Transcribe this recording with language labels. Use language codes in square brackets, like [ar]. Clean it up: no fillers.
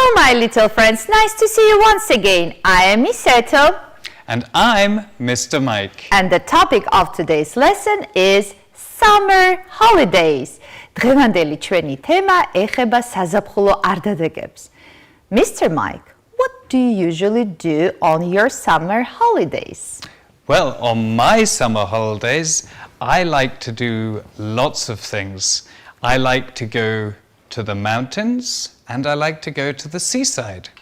[en] my little friends, nice to see you once again. I am Miss Eto. And I'm Mr. Mike. And the topic of today's lesson is summer holidays. [ka] დღევანდელი ჩვენი თემა ეხება საზაფხულო არდადეგებს. [en] Mr. Mike, what do you usually do on your summer holidays? Well, on my summer holidays, I like to do lots of things. I like to go to the mountains and I like to go to the seaside.